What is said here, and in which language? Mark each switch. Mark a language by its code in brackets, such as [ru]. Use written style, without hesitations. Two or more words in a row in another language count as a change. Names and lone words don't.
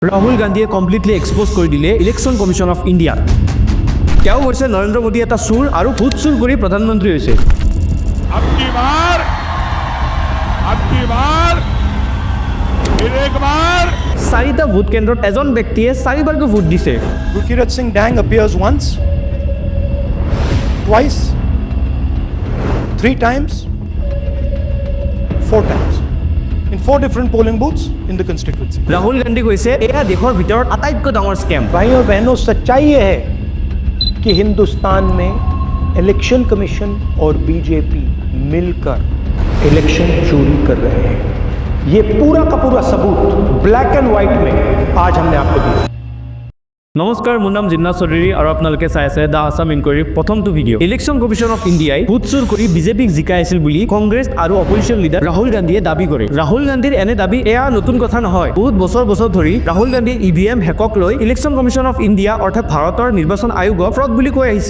[as] Rahul Gandhi [en] completely exposed [as] কৰি দিলে ইলেকশন কমিশন অফ ইন্ডিয়া। তেওঁ কৈছে নৰেন্দ্ৰ মোদী এটা চুৰ আৰু ভোট চুৰ কৰি প্ৰধানমন্ত্ৰী হৈছে। [hi] फिर एक बार [as] চাৰিটা ভোট কেন্দ্ৰত এজন ব্যক্তিয়ে চাৰিবাৰকৈ ভোট দিছে। [en] Gurkirat Singh Dang appears once, twice, 3 times, 4 times in 4 different polling booths in the constituency. [as] ৰাহুল গান্ধী কৈছে এয়া দেশৰ ভিতৰত আটাইতকৈ ডাঙৰ স্কেম। [hi] भाइयों और बहनों, सच्चाई ये है कि हिंदुस्तान में इलेक्शन कमीशन और बीजेपी मिलकर इलेक्शन चोरी कर रहे हैं। ये पूरा का पूरा सबूत [en] black and white [hi] में आज हमने आपको दिया। [as] নমস্কাৰ, মোৰ নাম জিন্না চৌধুৰী আৰু আপোনালোকে চাই আছে দা আসাম ইনকুৱাৰী প্ৰথমটো ভিডিঅ'। ইলেকশন কমিশন অফ ইণ্ডিয়াই ভোট চুৰ কৰি বিজেপিক জিকাই আছিল বুলি কংগ্ৰেছ আৰু [en] opposition leader [as] ৰাহুল গান্ধীয়ে দাবী কৰে। ৰাহুল গান্ধীৰ এনে দাবী এয়া নতুন কথা নহয়। বহুত বছৰ ধৰি ৰাহুল গান্ধীয়ে [en] EVM hack [as] লৈ ইলেকশন কমিশন অফ ইণ্ডিয়া অৰ্থাৎ ভাৰতৰ নিৰ্বাচন আয়োগক ফ্ৰড বুলি কৈ আহিছিল।